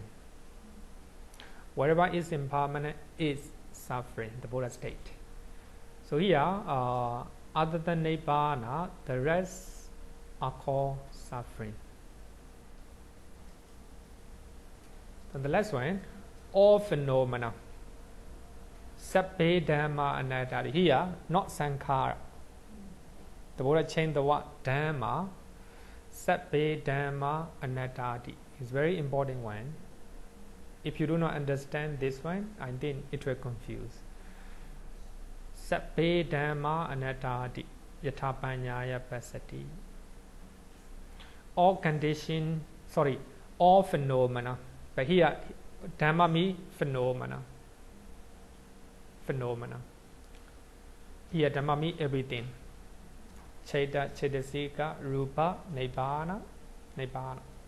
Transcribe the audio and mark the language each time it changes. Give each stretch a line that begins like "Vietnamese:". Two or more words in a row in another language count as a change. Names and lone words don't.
English: Whatever is impermanent is suffering, the Buddha state. So here, other than Nibbana, the rest are called suffering. And the last one, all phenomena.
Pali: Sabbe Dhamma anattati.
English: Here, not sankhara. The Buddha changed the word Dhamma.
Pali: Sabbe Dhamma anattati.
English: It's very important one. If you do not understand this one, I think it will confuse.
Pali: Sabbe Dhamma anattati. Yatha panyaya pasati.
English: all condition, all phenomena. But here, Dhamma means phenomena. Phenomena. Here, Dhamma means everything.
Pali: Cheta, Chetasika, Rupa, Nibbana, Nibbana.